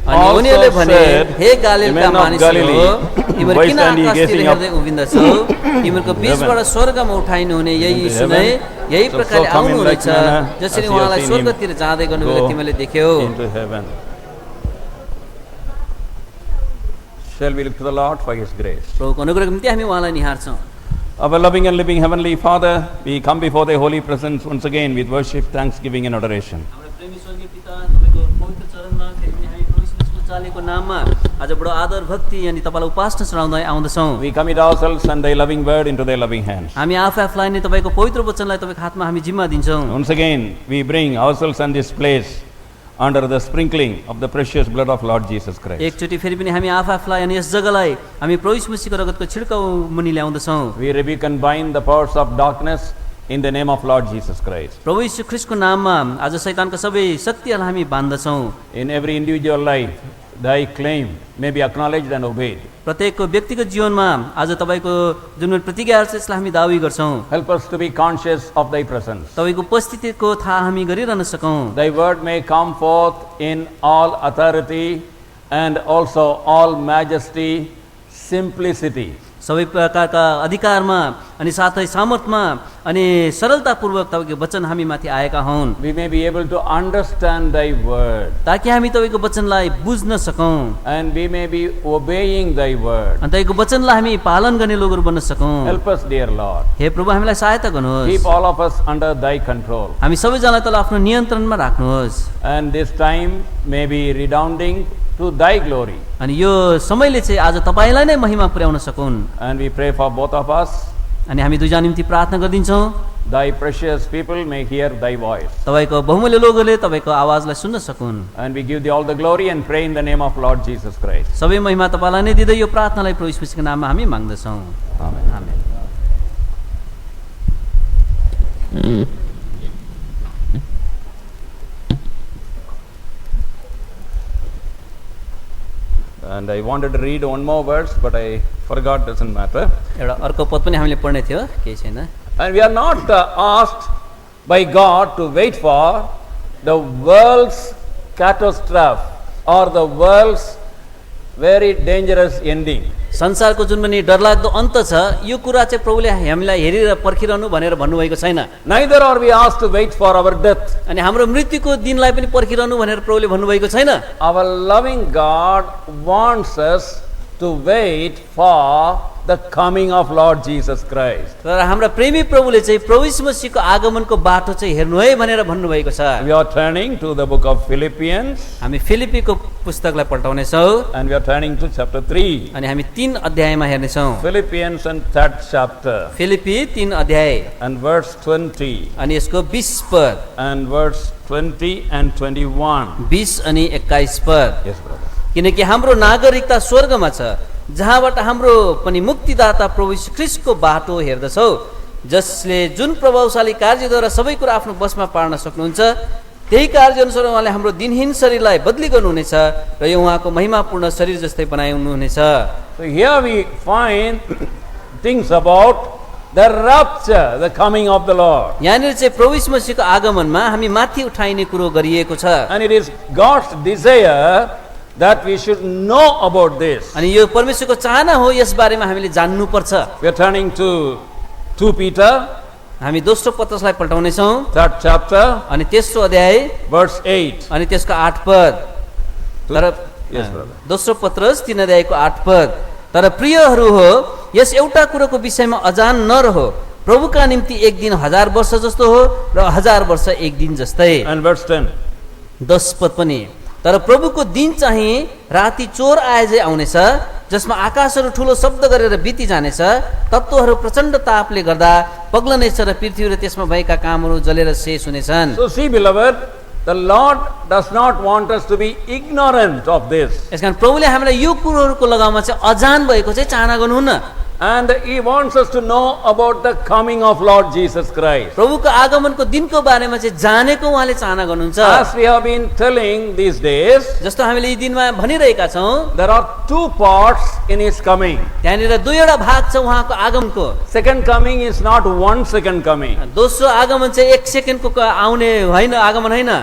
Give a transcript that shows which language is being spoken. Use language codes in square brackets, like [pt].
[ne] अनि उनीहरूले [en] also [ne] भने, [en] said, [ne] हे गालिलका मानिसहरू, तिमीहरू [en] why [ne] किन [en] stand ye [ne] आकाशतिर [en] gazing up [ne] हेर्दै उभिन्दछौ? तिमीहरूको बीचबाट स्वर्गमा उठाइनु हुने यही यीशु नै यही प्रकारले आउनुहुनेछ, जसरी उहाँलाई स्वर्गतिर जाँदै गर्नुभएको तिमीले देख्यौ। [en] into heaven. Shall we look to the Lord for His grace? [ne] प्रभुको अनुग्रहको निम्ति हामी उहाँलाई निहार्छौँ। [en] Our loving and living Heavenly Father, we come before Thy holy presence once again with worship, thanksgiving and adoration. [ne] हाम्रो प्रेमी स्वर्गीय पिता, तपाईको पवित्र चरणमा फेरि पनि हामी प्रभु यीशुको चालेको नाममा आज बडो आदर भक्ति अनि तपाईलाई उपासना चढाउँदै आउँदछौँ। [en] We commit ourselves and Thy loving word into Thy loving hands. [ne] हामी आफूलाई नै तपाईको पवित्र वचनलाई तपाईको हातमा हामी जिम्मा दिन्छौँ। [en] Once again, we bring ourselves and this place under the sprinkling of the precious blood of Lord Jesus Christ. [ne] एकचोटि फेरि पनि हामी आफूलाई अनि यस जग्गालाई हामी प्रभु यीशु मसीहको रगतको छिड्काउ मुनि ल्याउँदछौँ। [en] We rebuke and bind the powers of darkness in the name of Lord Jesus Christ. [ne] प्रभु यीशु ख्रीष्टको नाममा आज शैतानका सबै शक्तिहरूलाई हामी बान्दछौँ। [en] In every individual life, Thy claim may be acknowledged and obeyed. [ne] प्रत्येकको व्यक्तिगत जीवनमा आज तपाईको जुन प्रतिज्ञाहरू छ यसलाई हामी दावी गर्छौँ। [en] Help us to be conscious of Thy presence. [ne] तपाईको उपस्थितिको थाहा हामी गरिरहन सकौँ। [en] Thy word may come forth in all authority and also all majesty, simplicity. [ne] सबै प्रकारका अधिकारमा अनि साथै सामर्थमा अनि सरलतापूर्वक तपाईको वचन हामी माथि आएका हुन्। [en] We may be able to understand Thy word [ne] ताकि हामी तपाईको वचनलाई बुझ्न सकौँ [en] and we may be obeying Thy word. [ne] अनि तपाईको वचनलाई हामी पालन गर्ने लोकहरू बन्न सकौँ। [en] Help us, dear Lord. [ne] हे प्रभु हामीलाई सहायता गर्नुहोस्। [en] Keep all of us under Thy control. [ne] हामी सबैजनालाई तल आफ्नो नियन्त्रणमा राख्नुहोस्। [en] And this time may be redounding to Thy glory. [ne] अनि यो समयले चाहिँ आज तपाईलाई नै महिमा पुर्याउन सकुन्। [en] And we pray for both of us [ne] अनि हामी दुईजना निम्ति प्रार्थना गर्दिन्छौँ। [en] Thy precious people may hear thy voice. [ne] तपाईँको बहुमूल्य लोगोले तपाईँको आवाजलाई सुन्न सकुन्। [en] And we give thee all the glory and pray in the name of Lord Jesus Christ. [ne] सबै महिमा तपाईँलाई नै दिँदै यो प्रार्थनालाई प्रभु यीशु मसीहको नाममा हामी माग्दछौँ। [en] Amen. [ne] Amen. [en] And I wanted to read one more verse, but I forgot, doesn't matter. [ne] एउटा अर्को पद पनि हामीले पढ्ने थियो, केही छैन। [en] And we are not asked by God to wait for the world's catastrophe or the world's very dangerous ending. [ne] संसारको जुन पनि डरलाग्दो अन्त छ, यो कुरा चाहिँ प्रभुले हामीलाई हेरेर पर्खिरहनु भनेर भन्नुभएको छैन। [en] Neither are we asked to wait for our death. [ne] अनि हाम्रो मृत्युको दिनलाई पनि पर्खिरहनु भनेर प्रभुले भन्नुभएको छैन। [en] Our loving God wants us to wait for the coming of Lord Jesus Christ. [ne] तर हाम्रा प्रेमी प्रभुले चाहिँ प्रभु यीशु मसीहको आगमनको बाटो चाहिँ हेर्नु है भनेर भन्नुभएको छ। [en] We are turning to the book of Philippians [ne] हामी फिलिप्पीको पुस्तकलाई पल्टाउने छौँ [en] and we are turning to chapter 3. [ne] अनि हामी 3 अध्यायमा हेर्ने छौँ। [en] Philippians and 3rd chapter [ne] फिलिप्पी 3 अध्याय [en] and verse 20 [ne] अनि यसको 20 पद [en] and verse 20 and 21. [ne] 20 अनि 21 पद। [en] Yes, brother. [ne] किनकि हाम्रो नागरिकता स्वर्गमा छ, जहाँबाट हाम्रो पनि मुक्तिदाता प्रभु यीशु ख्रीष्टको बाटो हेर्दछौ, जसले जुन प्रभावशाली कार्यद्वारा सबै कुरा आफ्नो बसमा पार्न सक्नुहुन्छ, त्यही कार्य अनुसार उहाँले हाम्रो दिनहीन शरीरलाई बदली गर्नुहुनेछ र यो उहाँको महिमापूर्ण शरीर जस्तै बनाउनुहुनेछ। [en] So here we find things about the rapture, the coming of the Lord. [ne] यहाँनिर चाहिँ प्रभु यीशु मसीहको आगमनमा हामी माथि उठाइने कुरो गरिएको छ। [en] And it is God's desire that we should know about this. [ne] अनि यो परमेश्वरको चाहना हो, यस बारेमा हामीले जान्नु पर्छ। [en] We are turning to 2 Peter, [ne] हामी दोस्रो पत्रसलाई पल्टाउने छौँ [en] 3rd chapter, [ne] अनि तेस्रो अध्याय [en] verse 8. [ne] अनि त्यसको 8 पद। तर [en] Yes, brother. [ne] दोस्रो पत्रस 3 अध्यायको 8 पद। तर प्रियहरू हो, यस एउटा कुरोको विषयमा अजान नरहो, प्रभुका निम्ति एक दिन 1000 वर्ष जस्तो हो र 1000 वर्ष एक दिन जस्तै। [en] And verse 10. [ne] 10 पद पनि। तर प्रभुको दिन चाहिँ राति चोर आए झै आउनेछ, जसमा आकाशहरू ठुलो शब्द गरेर बिति जानेछ, तत्त्वहरू प्रचण्ड तापले गर्दा पग्लनेछ र पृथ्वी र त्यसमा भएका कामहरू जलेर शेष हुनेछन्। [en] So see, beloved, the Lord does not want us to be ignorant of this. [ne] यसकारण प्रभुले हामीलाई यो कुरोहरूको लगाउमा चाहिँ अजान भएको चाहिँ चाहना गर्नुहुन्न। [en] And He wants us to know about the coming of Lord Jesus Christ. [ne] प्रभुको आगमनको दिनको बारेमा चाहिँ जानेको उहाँले चाहना गर्नुहुन्छ। [en] As we have been telling these days, [ne] जस्तो हामीले यी दिनमा भनिरहेका छौँ, [en] there are 2 parts in His coming. [ne] त्यहाँनिर दुईवटा भाग छ उहाँको आगमनको। [en] Second coming is not 1 second coming. [ne] दोस्रो आगमन चाहिँ 1 सेकेन्डको आउने होइन, आगमन होइन।